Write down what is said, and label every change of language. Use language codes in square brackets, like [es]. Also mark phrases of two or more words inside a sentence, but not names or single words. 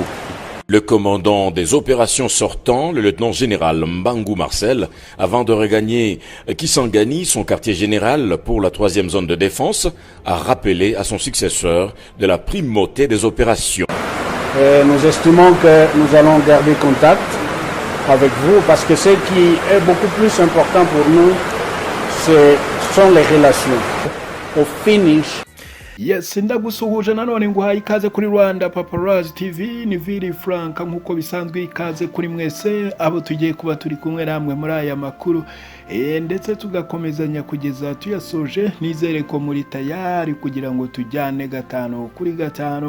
[fr] Le commandant des opérations sortant, le lieutenant-général Mbangou Marcel, avant de regagner Kisangani, son quartier général pour la 3e zone de défense, a rappelé à son successeur de la primauté des opérations. Nous estimons que nous allons garder contact avec vous parce que ce qui est beaucoup plus important pour nous, ce sont les relations. Au finish. [en] Yes, [rw] ndagusuhuje nanone nguhaye ikaze kuri Rwanda Paparazzi TV, ni Vili Frank nkuko bisanzwe ikaze kuri mwese abo tugiye kuba turi kumwe namwe muri aya makuru ndetse tugakomezanya kugeza tuyasoje. Nizere ko muri tayari kugira ngo tujyane 5 kuri 5.